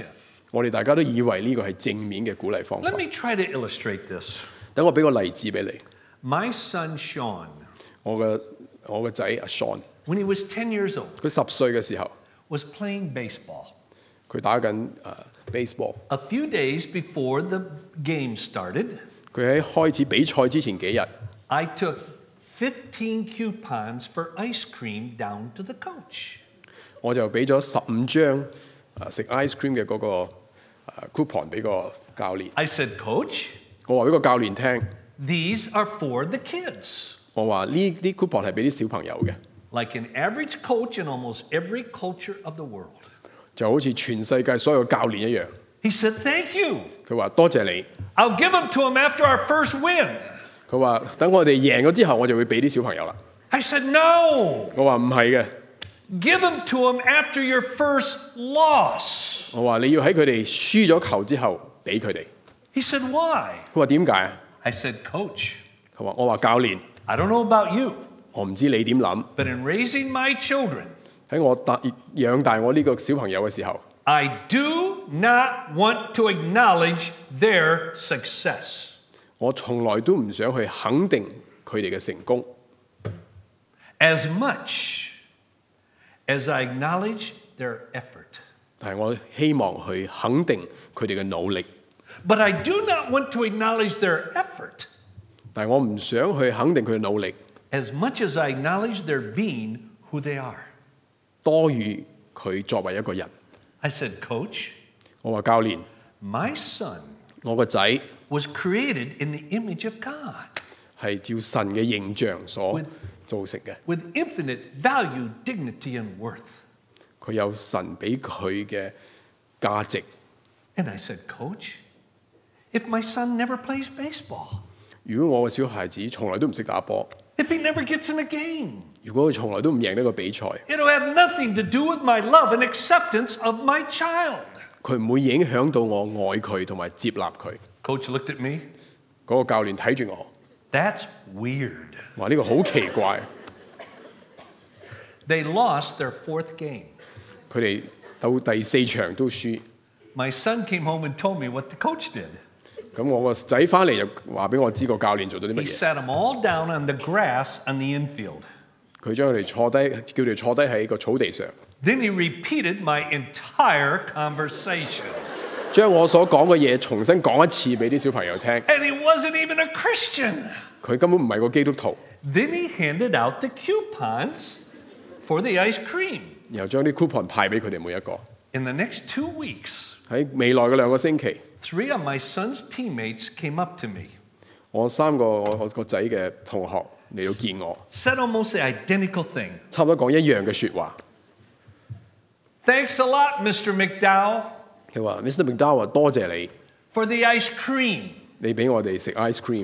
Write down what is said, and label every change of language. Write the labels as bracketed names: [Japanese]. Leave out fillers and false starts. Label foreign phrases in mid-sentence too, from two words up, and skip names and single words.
[Cantonese] 我哋大家都以為呢個係正面嘅鼓勵方法 [English] Let。me try to illustrate this. [Cantonese] 等我俾個例子俾你。 [English] My son Sean, [Cantonese] 我嘅仔阿 Sean， [English] when he was 10 years old, [Cantonese] 佢10歲嘅時候， [English] was playing baseball. [Cantonese] 佢打緊 baseball。 [English] A few days before the game started, [Cantonese] 佢喺開始比賽之前幾日， [English] I took 15 coupons for ice cream down to the coach. [Cantonese] 我就俾咗15張食 [English] ice cream [Cantonese] 嘅嗰個coupon 俾個教練。 [English] I said, Coach, [Cantonese] 我話俾個教練聽， [English] these are for the kids. [Cantonese] 我話呢啲 coupon 係俾啲小朋友嘅， [English] Like an average coach in almost every culture of the world. [Cantonese] 就好似全世界所有教練一樣。 [English] He said, Thank you. [Cantonese] 佢話多謝你。 [English] I'll give them to him after our first win. [Cantonese] 佢話等我哋贏咗之後，我就會俾啲小朋友啦。 [English] I said, No. [Cantonese] 我話唔係嘅， [English] Give them to him after your first loss. [Cantonese] 我話你要喺佢哋輸咗球之後俾佢哋。 [English] He said, Why? [Cantonese] 佢話點解啊？ [English] I said, Coach, [Cantonese] 我話教練， [English] I don't know about you, [Cantonese] 我唔知你點諗。 [English] but in raising my children, [Cantonese] 喺我養大我呢個小朋友嘅時候， [English] I do not want to acknowledge their success. [Cantonese] 我從來都唔想去肯定佢哋嘅成功， [English] As much as I acknowledge their effort. [Cantonese] 但係我希望去肯定佢哋嘅努力， [English] But I do not want to acknowledge their effort [Cantonese] 但係我唔想去肯定佢嘅努力， [English] as much as I acknowledge their being who they are. [Cantonese] 多於佢作為一個人。 [English] I said, Coach, [Cantonese] 我話教練， [English] my son [Cantonese] 我個仔 [English] was created in the image of God [Cantonese] 係照神嘅形象所造成嘅， [English] with infinite value, dignity, and worth. [Cantonese] 佢有神俾佢嘅價值。 [English] And I said, Coach, if my son never plays baseball, [Cantonese] 如果我嘅小孩子從來都唔識打波， [English] if he never gets in a game, [Cantonese] 如果佢從來都唔贏呢個比賽， [English] it'll have nothing to do with my love and acceptance of my child. [Cantonese] 佢唔會影響到我愛佢同埋接納佢。 [English] Coach looked at me. [Cantonese] 嗰個教練睇住我， [English] That's weird. [Cantonese] 話呢個好奇怪。 [English] They lost their fourth game. [Cantonese] 佢哋到第4場都輸， [English] My son came home and told me what the coach did. [Cantonese] 咁我個仔翻嚟就話俾我知個教練做咗啲 [English] He [Cantonese] 乜嘢。 [English] sat them all down on the grass on the infield. [Cantonese] 佢將佢哋坐低，叫佢哋坐低喺個草地上， [English] Then he repeated my entire conversation. [Cantonese] 將我所講嘅嘢重新講一次俾啲小朋友聽。 [English] And he wasn't even a Christian. [Cantonese] 佢根本唔係個基督徒， [English] Then he handed out the coupons for the ice cream. [Cantonese] 然後將啲 coupon 派俾佢哋每一個。 [English] In the next 2 weeks, [Cantonese] 喺未來嘅2個星期， [English] 3 of my son's teammates came up to me, [Cantonese] 我3個我個仔嘅同學嚟到見我， [English] said almost the identical thing. [Cantonese] 差唔多講一樣嘅説話。 [English] Thanks a lot, Mr. McDowell, [Cantonese] 佢話 Mr. McDowell 多謝你， [English] for the ice cream. [Cantonese] 你俾我哋食 [English] ice cream。